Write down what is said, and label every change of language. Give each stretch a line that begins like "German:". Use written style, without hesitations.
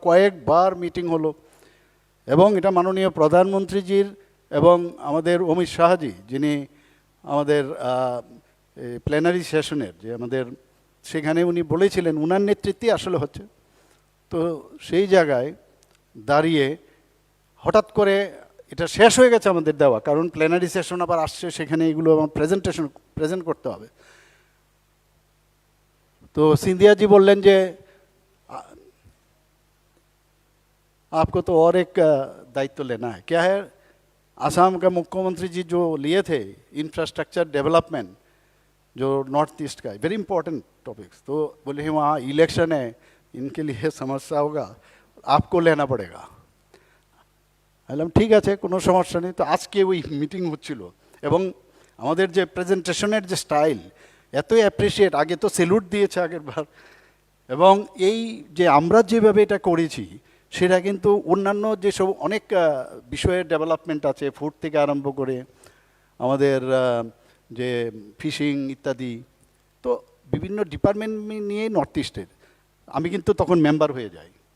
Bangla: কয়েকবার মিটিং হলো এবং এটা মাননীয় প্রধানমন্ত্রীজির এবং আমাদের অমিত শাহজি, যিনি আমাদের প্ল্যানারি সেশনের যে আমাদের সেখানে উনি বলেছিলেন উনার নেতৃত্বে আসলে হচ্ছে। তো সেই জায়গায় দাঁড়িয়ে হঠাৎ করে এটা শেষ হয়ে গেছে আমাদের দেওয়া, কারণ প্ল্যানারি সেশন আবার আসছে, সেখানে এগুলো আমার প্রেজেন্ট করতে হবে। তো সিন্ধিয়াজি বললেন যে
Hindi: आपको तो और एक दायित्व लेना है। क्या है, आसाम का मुख्यमंत्री जी जो लिए थे इंफ्रास्ट्रक्चर डेवलपमेंट जो नॉर्थ ईस्ट का है,
English: Very important topics.
Hindi: तो बोले वहाँ इलेक्शन है, इनके लिए समस्या होगा, आपको लेना पड़ेगा।
Bangla: বললাম ঠিক আছে, কোনো সমস্যা নেই। তো আজকে ওই মিটিং হচ্ছিল এবং আমাদের যে প্রেজেন্টেশনের যে স্টাইল এতই অ্যাপ্রিসিয়েট, আগে তো সেলুট দিয়েছে আগের বার, এবং এই যে আমরা যেভাবে এটা করেছি সেটা কিন্তু অন্যান্য যেসব অনেক বিষয়ের ডেভেলপমেন্ট আছে, ফুড থেকে আরম্ভ করে আমাদের যে ফিশিং ইত্যাদি, তো বিভিন্ন ডিপার্টমেন্ট নিয়ে নর্থ ইস্টের আমি কিন্তু তখন মেম্বার হয়ে যাই।